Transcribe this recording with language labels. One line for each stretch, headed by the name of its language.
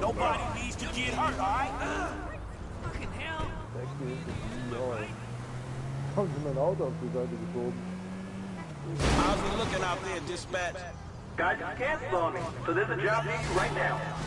English: Nobody needs to get hurt, alright? Fucking hell.
German: 60 Jahre. Haben sie mein Auto auf die Seite geschoben.
English: How's it looking out there, dispatch? Guys, you can't slow me, so there's a job for you right now.